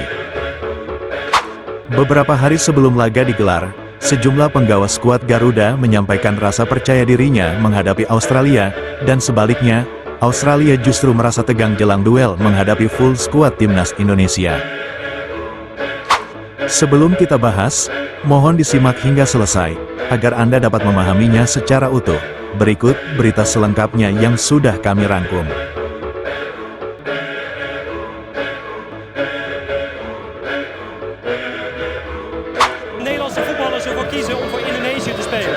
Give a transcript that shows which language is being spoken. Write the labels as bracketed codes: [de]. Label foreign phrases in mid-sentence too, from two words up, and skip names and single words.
[id] Beberapa hari sebelum laga digelar, sejumlah penggawa skuad Garuda menyampaikan rasa percaya dirinya menghadapi Australia, dan sebaliknya, Australia justru merasa tegang jelang duel menghadapi full skuad Timnas Indonesia. Sebelum kita bahas, mohon disimak hingga selesai, agar Anda dapat memahaminya secara utuh. Berikut berita selengkapnya yang sudah kami rangkum. [nl] Nederlandse voetballers ervoor kiezen om voor Indonesië te spelen.